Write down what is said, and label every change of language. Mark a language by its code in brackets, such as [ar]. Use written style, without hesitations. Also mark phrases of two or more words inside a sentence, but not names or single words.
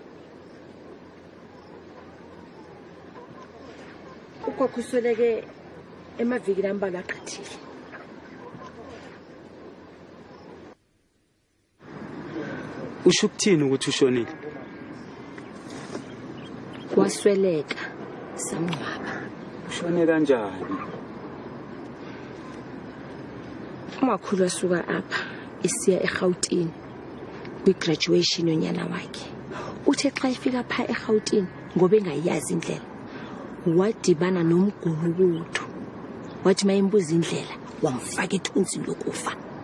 [xh] Ugogo usweleke emaviki ambalwa aqhathile. Usho ukuthini ukuthi ushonile? Wasweleka samngcwaba. Ushone kanjani? Umakhulu asuka apha isiya eGauteng kwi-graduation yonyana wakhe. Uthe xa efika pha eGauteng ngoba engayazi indlela wadibana nomgulukudu. Wathi mayembuza indlela wamfaka ethunzini lokufa.